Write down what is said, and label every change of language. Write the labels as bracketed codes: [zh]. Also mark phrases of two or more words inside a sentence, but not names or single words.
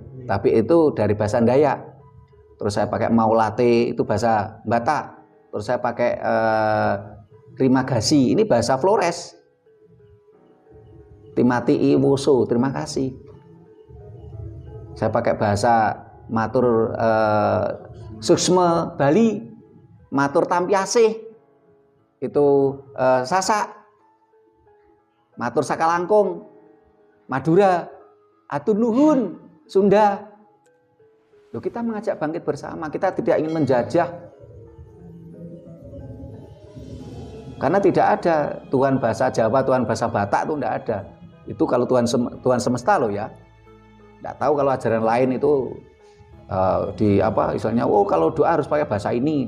[id] Tabe itu dari bahasa Dayak. Terus saya pakai maulate itu bahasa Batak. Terus saya pakai terima kasih, ini bahasa Flores. Timati iwoso, terima kasih. Saya pakai bahasa [ban] matur Suksma [id] Bali, [sas] matur Tampiasih, [id] itu Sasak, [mad] matur Sakalangkung, [id] Madura, [su] atur nuhun [id] Sunda. Loh, kita mengajak bangkit bersama, kita tidak ingin menjajah. Karena tidak ada Tuhan bahasa Jawa, Tuhan bahasa Batak itu tidak ada. Itu kalau Tuhan semesta loh ya. Tidak tahu kalau ajaran lain itu istilahnya, oh kalau doa harus pakai bahasa ini.